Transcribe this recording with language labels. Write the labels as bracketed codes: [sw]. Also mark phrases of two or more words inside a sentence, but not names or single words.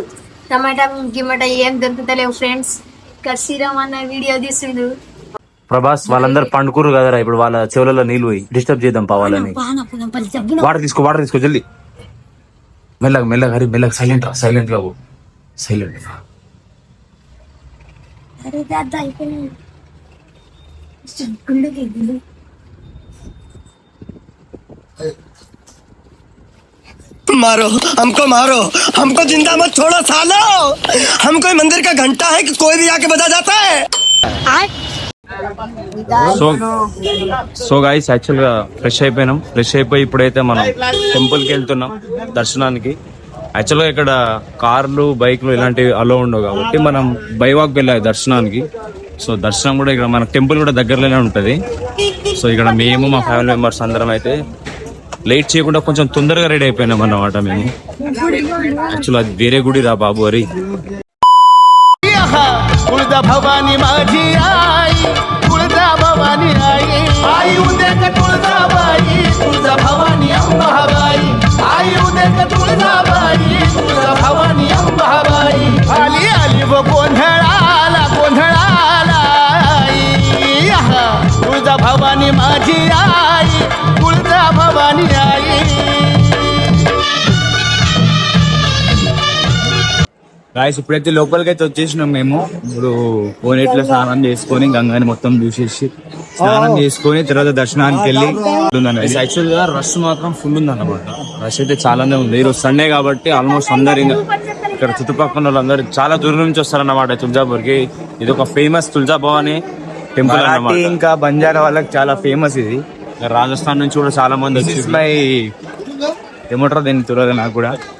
[te] టమాటా గిమాటా ఏం దొరుకుతలేవు ఫ్రెండ్స్. ఇక్కడ శ్రీరామ్ అన్న వీడియో తీసిండు. ప్రభాస్ వాళ్ళందరూ పండుకురు కదరా, ఇప్పుడు వాళ్ళ చెవులలో నీళ్ళు పోయి డిస్టర్బ్ చేద్దాం పావాలని. వాటర్ తీసుకో జల్దీ. మెల్లగా హరి మెల్లగా సైలెంట్ గా పో. సైలెంట్ [hi] मारो हमको जिंदा मत छोड़ो सालो। हम कोई मंदिर का घंटा है कि कोई भी आके बजा जाता है। [en] so guys [te] యాక్చువల్ గా ఫ్రెష్ అయిపోయి ఇప్పుడైతే మనం టెంపుల్ కి వెళ్తున్నాం దర్శనానికి. యాక్చువల్ గా ఇక్కడ కార్లు బైక్లు ఇలాంటివి అలో ఉండవు కాబట్టి మనం [en] by walk [te] వెళ్ళాలి దర్శనానికి. సో దర్శనం కూడా ఇక్కడ మన టెంపుల్ కూడా దగ్గరలోనే ఉంటది. సో ఇక్కడ మేము మా [en] family members [te] అందరం అయితే లేట్ చేయకుండా కొంచెం తొందరగా రెడీ అయిపోయినాం అన్నమాట మేము. యాక్చువల్ అది వేరే గుడి రా బాబు అరి. [mr] तुळजा भवानी माझी आई, तुळजा भवानी आई उद्या का तुळजाबाई, तुळजा भवानी अंबाबाई. आई उद्या का तुळजाबाई, तुळजा भवानी अंबाबाई. आली वो गोंधळाला आई. तुळजा भवानी माझी आई, तुळजा भवानी आई. [te] గాయస్ ఇప్పుడైతే లోపలికి అయితే వచ్చేసినాం మేము. ఇప్పుడు కోనేట్లో స్నానం చేసుకొని గంగాని మొత్తం చూసేసి స్నానం చేసుకొని తర్వాత దర్శనానికి వెళ్ళి యాక్చువల్ గా రష్ మాత్రం ఫుల్ ఉంది అన్నమాట. రష్ అయితే చాలానే ఉంది. ఈరోజు సండే కాబట్టి ఆల్మోస్ట్ అందరు ఇక్కడ చుట్టుపక్కల వాళ్ళందరూ చాలా దూరం నుంచి వస్తారన్నమాట తులజాపూర్కి. ఇది ఒక ఫేమస్ తులజా భవాని టెంపుల్ అన్నమాట. ఇంకా బంజారా వాళ్ళకి చాలా ఫేమస్ ఇది. రాజస్థాన్ నుంచి కూడా చాలా మంది వచ్చి ఏమంటారు దీన్ని తెలియదు నాకు కూడా.